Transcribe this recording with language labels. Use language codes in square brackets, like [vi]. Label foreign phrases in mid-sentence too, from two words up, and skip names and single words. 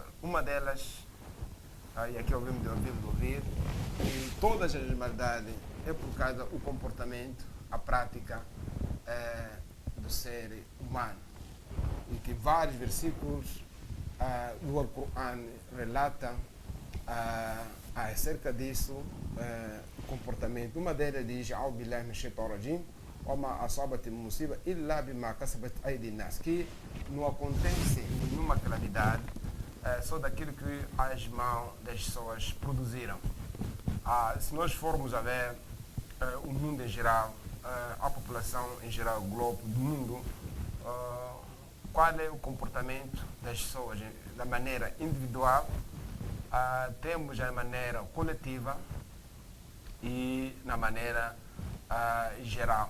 [pt] Uma delas, e aqui ouvimos de ouvir, que todas as maldades é por causa do comportamento, a prática do ser humano. E que vários versículos do Alcorão relatam acerca disso, comportamento. Uma delas diz: [ar] "أعوذ بالله من الشيطان الرجيم, وما أصابت مصيبة إلا بما كسبت أيدي الناس", [pt] que não acontece nenhuma calamidade só daquilo que as mãos das pessoas produziram. Se nós formos a ver o mundo em geral, a população em geral, o globo do mundo, qual é o comportamento das pessoas da maneira individual, temos a maneira coletiva e na maneira geral.